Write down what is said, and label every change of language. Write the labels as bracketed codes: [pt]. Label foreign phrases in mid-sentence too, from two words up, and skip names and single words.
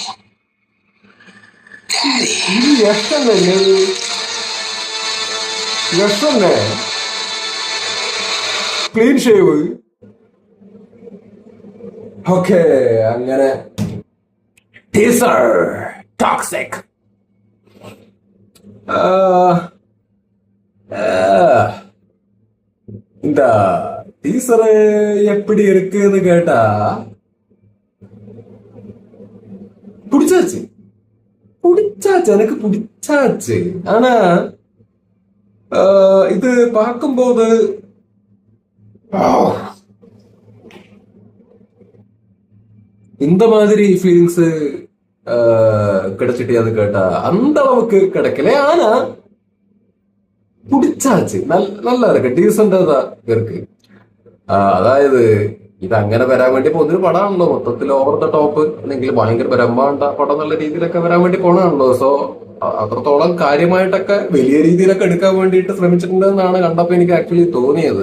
[ml] Daddy. യക്ഷനല്ലേ? യക്ഷനെ [en] clean shave. [ml] ഓക്കെ, അങ്ങനെ ടീസർ ടോക്സിക്. [ta] இந்த டீசர் எப்படி இருக்குன்னு கேட்டா பிடிச்சாச்சு. எனக்கு பிடிச்சாச்சு. ஆனா இது பார்க்கும்போது இந்த மாதிரி ஃபீலிங்ஸ் கிடைச்சிட்டு அது கேட்டா அந்த அளவுக்கு கிடைக்கல. ஆனா பிடிச்சாச்சு. நல்லா இருக்கு, ഡീസന്റ് இருக்கு. [ml] അതായത് ഇത് അങ്ങനെ വരാൻ വേണ്ടി പോകുന്നൊരു പടമാണല്ലോ. മൊത്തത്തിൽ [en] over the top [ml] അല്ലെങ്കിൽ ഭയങ്കര ബ്രഹ്മാണ്ട പടം എന്നുള്ള രീതിയിലൊക്കെ വരാൻ വേണ്ടി പോണാണല്ലോ. സോ അത്രത്തോളം കാര്യമായിട്ടൊക്കെ വലിയ രീതിയിലൊക്കെ എടുക്കാൻ വേണ്ടിയിട്ട് ശ്രമിച്ചിട്ടുണ്ടെന്നാണ് കണ്ടപ്പോ എനിക്ക് ആക്ച്വലി തോന്നിയത്.